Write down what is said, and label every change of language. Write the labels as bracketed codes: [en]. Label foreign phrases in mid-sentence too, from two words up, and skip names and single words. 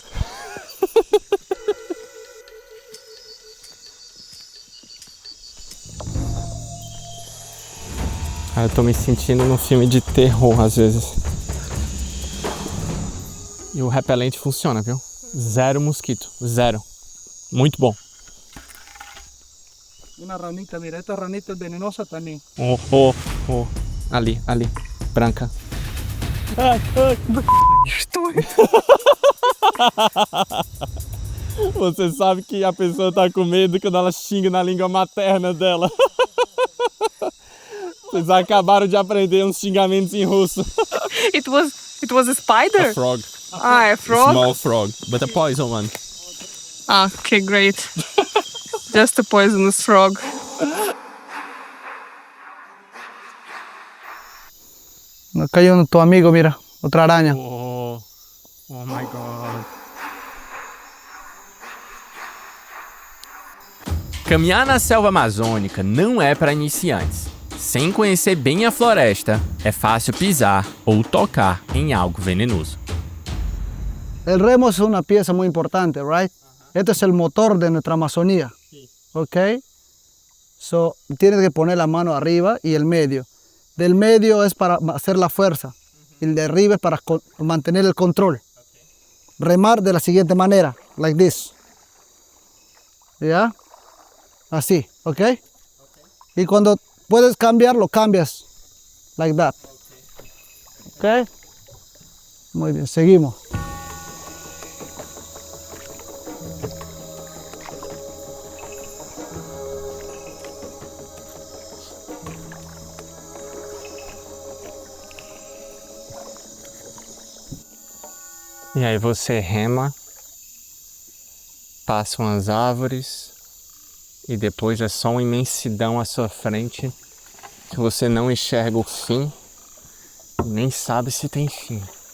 [pt] Eu tô me sentindo num filme de terror às vezes. E o repelente funciona, viu? Zero mosquito, zero. Muito bom. [es] Una ranita, mira, esta ranita es venenosa también. [pt] Oh. Ali, branca. [ru] Что? [pt] Você sabe que a pessoa tá com medo quando ela xinga na língua materna dela. Vocês acabaram de aprender uns xingamentos em russo. [en] It was a spider? A frog. Ah, a frog? Small frog, but a poison one. Ah, okay, great. Just a poisonous frog. [es] Acá hay tu amigo, mira, otra araña. [en] Oh my god. [pt] Caminhar na selva amazônica não é para iniciantes. Sem conhecer bem a floresta, é fácil pisar ou tocar em algo venenoso. [es] El remo es una pieza muy importante, right? Este es el motor de nuestra Amazonía, ¿ok? So, tienes que poner la mano arriba y el medio. Del medio es para hacer la fuerza, y el de arriba es para mantener el control. Remar de la siguiente manera, [en] like this. [es] ¿Ya? Así, ¿ok? Y cuando puedes cambiar, lo cambias, [en] like that. [es] ¿Ok? Muy bien, seguimos. [pt] E aí você rema, passa umas árvores e depois é só uma imensidão à sua frente que você não enxerga o fim e nem sabe se tem fim.